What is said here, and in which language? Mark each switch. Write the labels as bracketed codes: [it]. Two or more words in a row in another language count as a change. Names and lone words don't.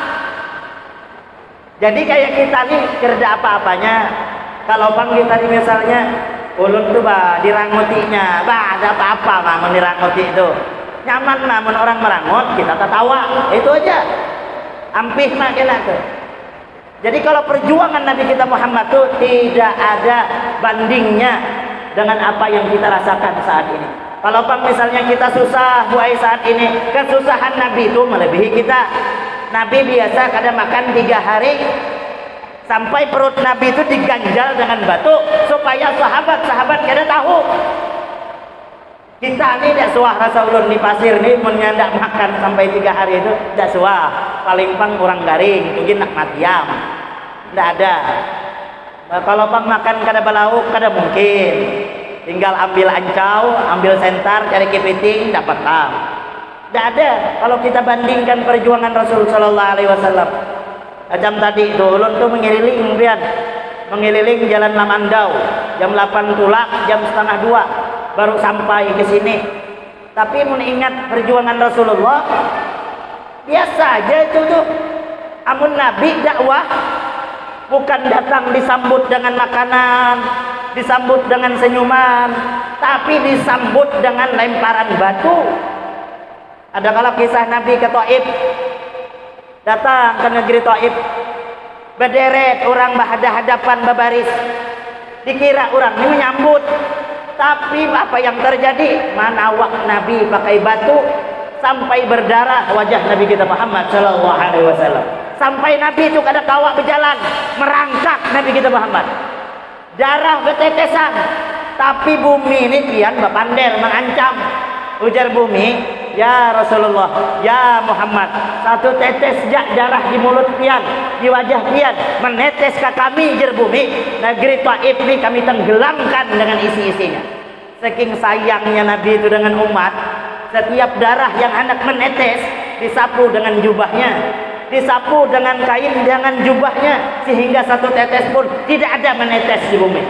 [id] Jadi kayak kita nih kerja apa-apanya. [bjn] Kalau bang kita nih misalnya ulun tuh bah dirangotinya, bah ada apa-apa mah dirangoti itu nyaman mah orang merangot kita tertawa, itu aja ampih mah kena tuh. [id] Jadi kalau perjuangan Nabi kita Muhammad tuh tidak ada bandingnya dengan apa yang kita rasakan saat ini. Kalau bang misalnya kita susah buai saat ini, kesusahan Nabi itu melebihi kita. Nabi biasa kadang makan 3 hari sampai perut Nabi itu diganjal dengan batu supaya sahabat-sahabat kada tahu. [bjn] Kita ini tidak suah rasa ulun di pasir nih menyandak makan sampai 3 hari itu tidak suah. Paling pang kurang garing, mungkin nak matiam. [id] Tidak ada. [bjn] Kalau pang makan kada balauk kada mungkin. Tinggal ambil ancau, ambil sentar, cari kepiting dapat tam. [id] Tidak ada. Kalau kita bandingkan perjuangan Rasul [ar] صلى الله عليه وسلم. [bjn] Jam tadi itu ulun tuh mengeliling pian, mengeliling jalan Lamandau jam 8 tulak, jam setengah 2 baru sampai ke sini. [id] Tapi mengingat perjuangan Rasulullah biasa aja itu tuh. Amun Nabi dakwah bukan datang disambut dengan makanan, disambut dengan senyuman, tapi disambut dengan lemparan batu. Ada kala kisah Nabi ke Taif, datang ke negeri Taif, berderet orang berhadapan berbaris, dikira orang ini menyambut, tapi apa yang terjadi? Manawak Nabi pakai batu sampai berdarah wajah Nabi kita Muhammad [ar] صلى الله عليه وسلم. [bjn] Sampai Nabi itu kada kawak berjalan, merangkak Nabi kita Muhammad. Darah bertetesan, tapi bumi ini pian bapander mengancam. [id] Ujar bumi, [ar] يا رسول الله, يا محمد, [id] satu tetes darah di mulut pian, di wajah pian, menetes ke kami, jar bumi. Negeri Taif ini kami tenggelamkan dengan isi-isinya. Saking sayangnya Nabi itu dengan umat, setiap darah yang hendak menetes disapu dengan jubahnya, disapu dengan kain dengan jubahnya, sehingga satu tetes pun tidak ada menetes di bumi.